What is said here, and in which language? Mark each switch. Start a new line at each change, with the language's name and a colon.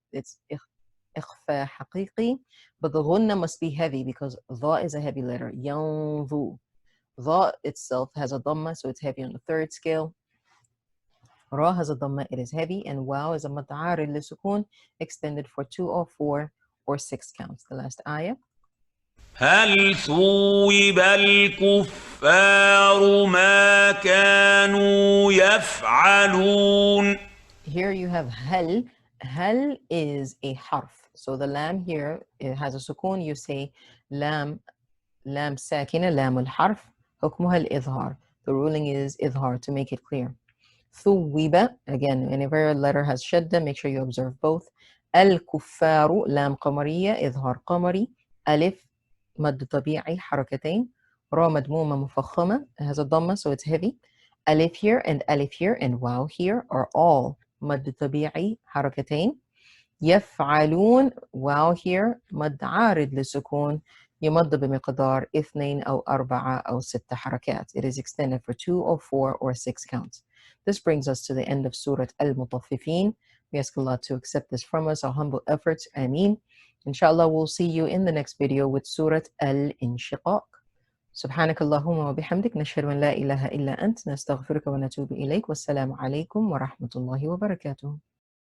English: It's إخفاء حقيقي, but the ghunna must be heavy because dha is a heavy letter.
Arabic: ينظو.
English: Dha itself has a dhamma, so it's heavy on the third scale. Ra has a dhamma, it is heavy, and waw is a mat'arid li sukun, extended for 2 or 4 or 6 counts. The last ayah.
Arabic: هل ثوب الكفار ما كانوا يفعلون.
English: Here you have hal. Hal is a harf. So the lam here, it has a sukun. You say lam sakina, lam al-harf.
Arabic: حكمها الإظهار.
English: The ruling is idhar, to make it clear. ثوب, again, whenever a letter has shadda, make sure you observe both.
Arabic: الكفار, لام قمرية, إظهار قمري. ألف مد طبيعي, حركتين. را مدمومة مفخمة,
English: it has a dhamma, so it's heavy. ألف here and ألف here and واو here are all
Arabic: مد طبيعي, حركتين. يفعلون, واو here, مد عارض للسكون, يمد بمقدار 2 أو 4 أو 6 حركات.
English: It is extended for 2 or 4 or 6 counts. This brings us to the end of Surah Al-Mutaffifeen. We ask Allah to accept this from us, our humble efforts. Ameen. Inshallah, we'll see you in the next video with Surah Al-Inshiqaq.
Arabic: سبحانك اللهم وبحمدك نشهد أن لا إله إلا أنت نستغفرك ونتوب إليك والسلام عليكم ورحمة الله وبركاته.